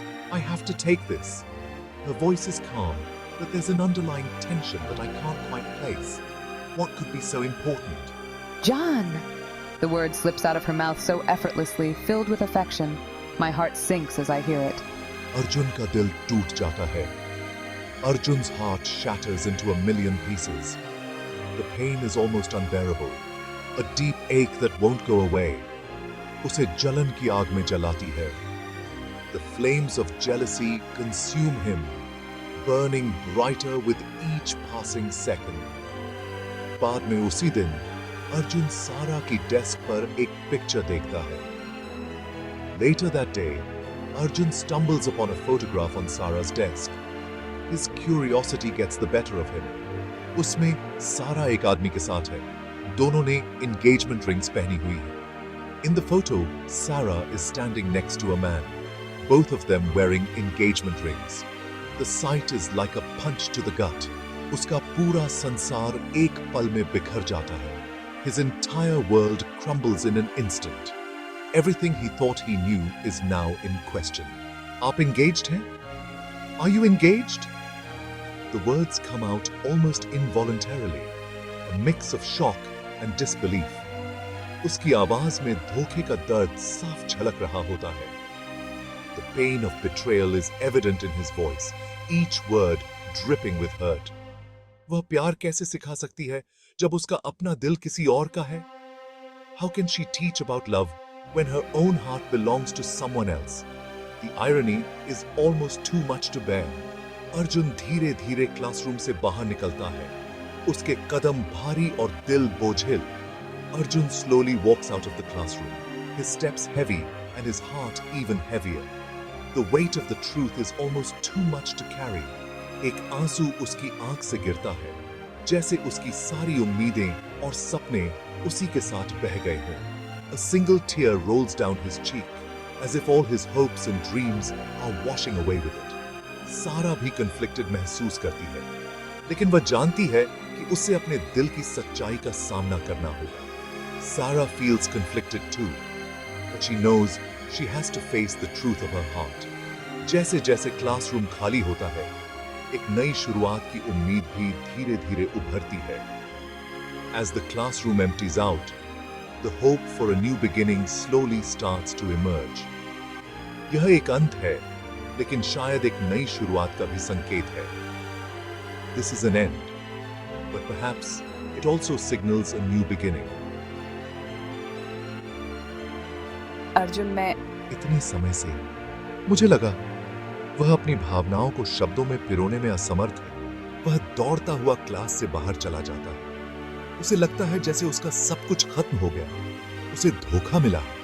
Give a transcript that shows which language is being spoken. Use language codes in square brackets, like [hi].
[en] I have to take this. Her voice is calm, but there's an underlying tension that I can't quite place. What could be so important? John! The word slips out of her mouth so effortlessly, filled with affection. My heart sinks as I hear it. [hi] Arjun का दिल टूट जाता है. [en] Arjun's heart shatters into a million pieces. The pain is almost unbearable. A deep ache that won't go away. [hi] उसे जलन की आग में जलाती है. [en] The flames of jealousy consume him, burning brighter with each passing second. [hi] बाद में उसी दिन अर्जुन सारा की डेस्क पर एक पिक्चर देखता है. [en] Later that day, Arjun stumbles upon a photograph on Sara's desk. His curiosity gets the better of him. [hi] उसमें सारा एक आदमी के साथ है. दोनों ने [en] engagement rings [hi] पहनी हुई है. [en] In the photo, Sarah is standing next to a man, both of them wearing engagement rings. The sight is like a punch to the gut. [hi] उसका पूरा संसार एक पल में बिखर जाता है. [en] His entire world crumbles in an instant. Everything he thought he knew is now in question. [hi] आप engaged हैं? [en] Are you engaged? The words come out almost involuntarily, a mix of shock and disbelief. [hi] उसकी आवाज में धोखे का दर्द साफ झलक रहा होता है. [en] The pain of betrayal is evident in his voice, each word dripping with hurt. [hi] वह प्यार कैसे सिखा सकती है जब उसका अपना दिल किसी और का है? [en] How can she teach about love when her own heart belongs to someone else? The irony is almost too much to bear. [hi] Arjun धीरे धीरे क्लासरूम से बाहर निकलता है. उसके कदम भारी और दिल बोझिल. [en] Arjun slowly walks out of the classroom, his steps heavy and his heart even heavier. The weight of the truth is almost too much to carry. [hi] एक आंसू उसकी आंख से गिरता है, जैसे उसकी सारी उम्मीदें और सपने उसी के साथ बह गए हों. [en] A single tear rolls down his cheek, as if all his hopes and dreams are washing away with it. [hi] सारा भी conflicted महसूस करती है, लेकिन वह जानती है कि उसे अपने दिल की सच्चाई का सामना करना होगा. [en] Sarah feels conflicted too, but she knows she has to face the truth of her heart. [hi] जैसे जैसे क्लासरूम खाली होता है, एक नई शुरुआत की उम्मीद भी धीरे धीरे उभरती है. [en] As the classroom empties out, the hope for a new beginning slowly starts to emerge. [hi] यह एक अंत है, लेकिन शायद एक नई शुरुआत का भी संकेत है. [en] This is an end, but perhaps it also signals a new beginning. [hi] Arjun, मैं इतने समय से मुझे लगा वह अपनी भावनाओं को शब्दों में पिरोने में असमर्थ है. वह दौड़ता हुआ क्लास से बाहर चला जाता है. उसे लगता है जैसे उसका सब कुछ खत्म हो गया, उसे धोखा मिला.